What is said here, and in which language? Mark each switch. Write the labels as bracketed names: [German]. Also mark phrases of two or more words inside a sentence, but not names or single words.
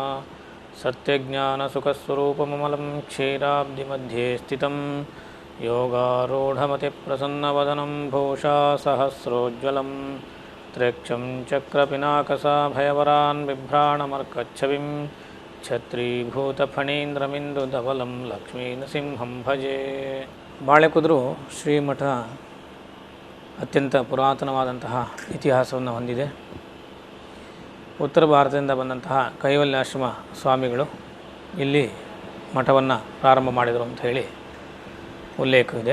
[Sanskrit] सत्यज्ञानसुखस्वरूपममलं क्षीराब्धिमध्ये स्थितं योगारूढमतिप्रसन्नवदनं भूषा सहस्रोज्ज्वलं त्र्यक्षं चक्रपिनाकसाभयवरान् बिभ्राणमर्कच्छविं छत्रीभूतफणीन्द्रमिन्दुधवलं लक्ष्मीनृसिंहं भजे. [Kannada] ಬಾಳೆಕುದ್ರು ಶ್ರೀಮಠ ಅತ್ಯಂತ ಪುರಾತನವಾದಂತಹ ಇತಿಹಾಸವನ್ನು ಹೊಂದಿದೆ. ಉತ್ತರ ಭಾರತದಿಂದ ಬಂದಂತಹ ಕೈವಲ್ಯಾಶ್ರಮ ಸ್ವಾಮಿಗಳು ಇಲ್ಲಿ ಮಠವನ್ನು ಪ್ರಾರಂಭ ಮಾಡಿದರು ಅಂತ ಹೇಳಿ ಉಲ್ಲೇಖವಿದೆ.